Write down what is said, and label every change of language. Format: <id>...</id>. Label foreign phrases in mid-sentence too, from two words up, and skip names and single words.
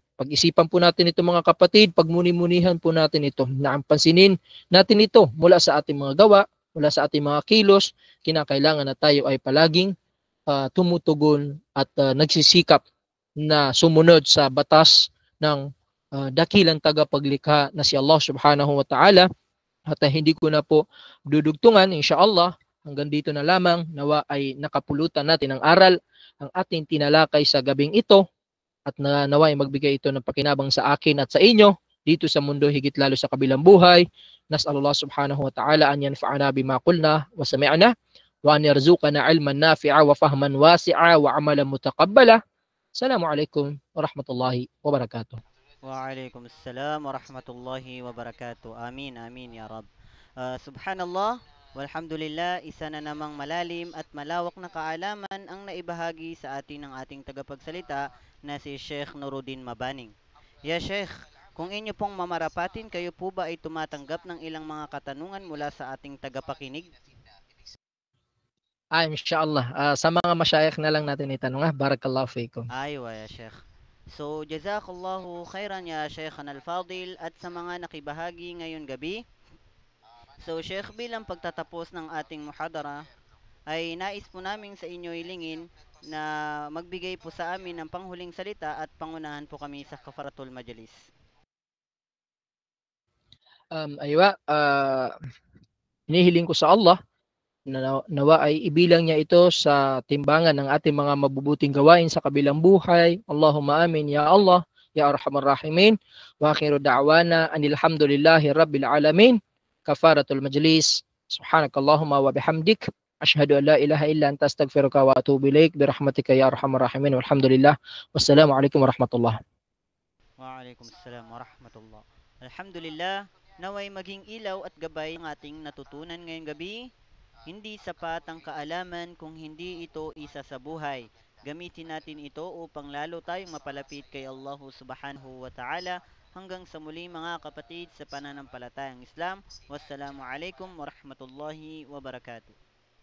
<tl>Pag-isipan po natin ito, mga kapatid, pagmuni-munihan po natin ito, na ang pansinin natin ito mula sa ating mga gawa, mula sa ating mga kilos. Kinakailangan na tayo ay palaging tumutugon at nagsisikap na sumunod sa batas ng dakilang tagapaglikha na si Allah</tl> <ar>سبحانه وتعالى.</ar> <tl>At hindi ko na po dudugtungan, insyaAllah, hanggang dito na lamang. Nawa ay nakapulutan natin ang aral, ang ating tinalakay sa gabing ito, at nawa ay magbigay ito ng pakinabang sa akin at sa inyo dito sa mundo, higit lalo sa kabilang buhay.</tl> <ar>نسأل الله سبحانه وتعالى أن ينفعنا بما قلنا وسمعنا وأن يرزقنا علما نافعا وفهما واسعا وعملا متقبلا. السلام عليكم ورحمة الله وبركاته. وعليكم السلام ورحمة الله وبركاته. آمين، آمين يا رب. سبحان الله، والحمد لله,</ar> <tl>isa na namang malalim at malawak na kaalaman ang naibahagi sa atin ng ating tagapagsalita na si Sheikh Nuruddin Mabaning.</tl> <ar>يا شيخ,</ar> <tl>kung inyo pong mamarapatin, kayo po ba ay tumatanggap ng ilang mga katanungan mula sa ating tagapakinig? Inshallah. Sa mga masyayikh na lang natin itanong.</tl> <ar>بارك الله فيكم. أيوا يا شيخ. So، جزاك الله خيرا يا شيخنا الفاضل,</ar> <tl>at sa mga nakibahagi ngayon gabi. So, Sheikh, bilang pagtatapos ng ating muhadara, ay nais po namin sa inyo ilingin na magbigay po sa amin ng panghuling salita at pangunahan po kami sa</tl> <ar>كفارة المجلس.</ar> <tl>Aywa, inihiling ko sa Allah na nawa ay ibilang niya ito sa timbangan ng ating mga mabubuting gawain sa kabilang buhay.</tl> <ar>اللهم آمين يا الله، يا أرحم الراحمين. وآخر دعوانا أن الحمد لله رب العالمين. كفارة المجلس. سبحانك اللهم وبحمدك. أشهد أن لا إله إلا أنت أستغفرك وأتوب إليك برحمتك يا أرحم الراحمين. Walhamdulillah. والسلام عليكم ورحمة الله. وعليكم السلام ورحمة الله.</ar> <tl>Alhamdulillah, naway maging ilaw at gabay ang ating natutunan ngayong gabi. Hindi sapat ang kaalaman kung hindi ito isa sa buhay. Gamitin natin ito upang lalo tayong mapalapit kay Allah</tl> <ar>سبحانه وتعالى.</ar> <tl>Hanggang sa muli mga kapatid sa pananampalatayang Islam.</tl> <ar>والسلام عليكم ورحمة الله وبركاته.</ar>